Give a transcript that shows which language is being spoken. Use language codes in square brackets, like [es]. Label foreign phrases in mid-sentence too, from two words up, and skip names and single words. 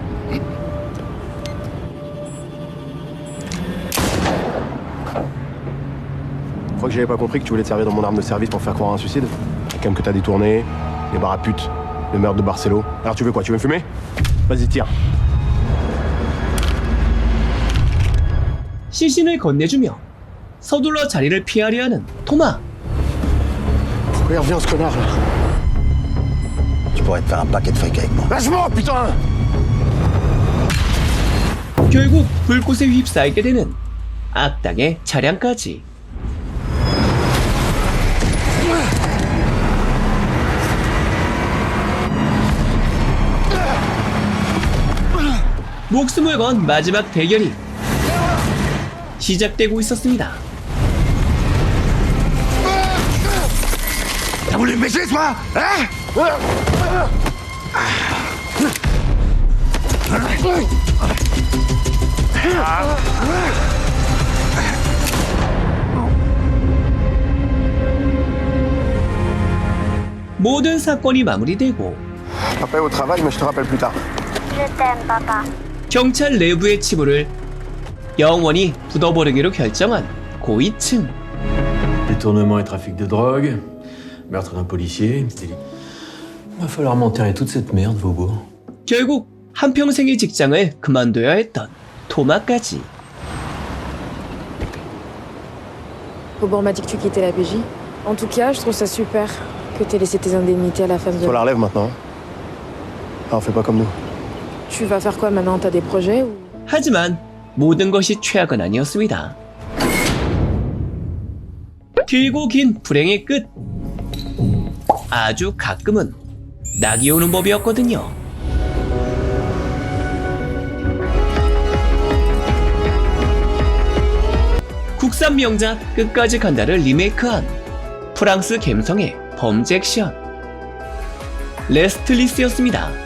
[fr] Je crois que j'avais pas compris que tu voulais te servir de mon arme de service pour faire croire à un suicide. La cam que t'as détourné, les bars à putes, le meurtre de Barcelo. Alors tu veux quoi? Tu veux me fumer? Vas-y, tire. [ko] 시신을 건네주며 서둘러 자리를 피하려 하는 토마. [fr] Pourquoi il revient ce connard là? Tu pourrais te faire un paquet de fric avec moi. Lâche-moi, putain! [ko] 결국 불꽃에 휩싸이게 되는 악당의 차량까지. 목숨을 건 마지막 대결이 시작되고 있었습니다. [fr] T'as voulu me baiser, toi? Hein? [ko] 모든 사건이 마무리되고 [fr] Papa est au travail, mais je te rappelle plus tard. Je t'aime, papa. [ko] 경찰 내부의 치부를 영원히 묻어버리기로 결정한 고위층. [fr] Détournement et trafic de drogue, meurtre d'un policier, délit. Va falloir m'enterrer toute cette merde, Vaubourg. [ko] 결국 한평생의 직장을 그만둬야 했던 토마까지. [fr] Vaubourg m'a dit que tu quittais la PJ. En tout cas, je trouve ça super que t'aies laissé tes indemnités à la femme de... Toi la relève maintenant. Alors fais pas comme nous. Tu vas faire quoi maintenant? T'as des projets ou... [ko] 하지만 모든 것이 최악은 아니었습니다. 길고 긴 불행의 끝. 아주 가끔은 낙이 오는 법이었거든요. 국산 명작 끝까지 간다를 리메이크한 프랑스 갬성의 범죄 액션 레스틀리스였습니다.